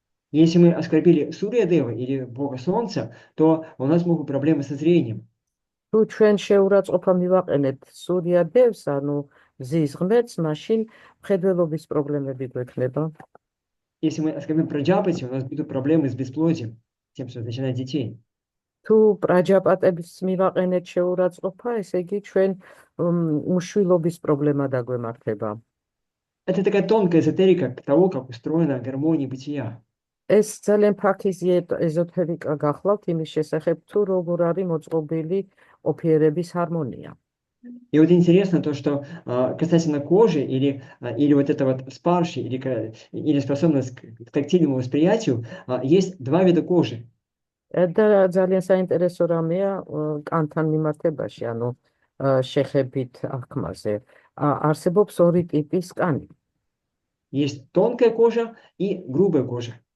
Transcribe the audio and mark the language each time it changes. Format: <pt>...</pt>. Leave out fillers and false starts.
<ru>Если мы оскорбили Сурья Дева или Бога Солнца, то у нас могут быть проблемы со зрением.</ru> <ka>თუ ჩვენ შეურაცხყოფა მივაყენებთ სურია დევს, ანუ მზის ღმერთს, მაშინ მხედველობის პრობლემები გვექნება.</ka> <ru>Если мы оскорбим Праджапати, у нас будут проблемы с бесплодием, тем, что начинает детей.</ru> <ka>თუ პრაჯაპატების მივაყენეთ შეურაცხყოფა, ესე იგი ჩვენ უშვილობის პრობლემა დაგვემართება.</ka> <ru>Это такая тонкая эзотерика того, как устроена гармония бытия.</ru> <ka>ეს ძალიან ფაქიზი ეზოთერიკა გახლავთ იმის შესახებ, თუ როგორ არის მოწყობილი ყოფიერების ჰარმონია.</ka> <ru>И вот интересно то, что касательно кожи или вот это вот спарши, или способность к тактильному восприятию, есть два вида кожи.</ru> <ka>და ძალიან საინტერესო რამეა კანთან მიმართებაში, ანუ შეხებით აღქმაზე. არსებობს ორი ტიპის კანი.</ka> <ru>Есть тонкая кожа и грубая кожа.</ru>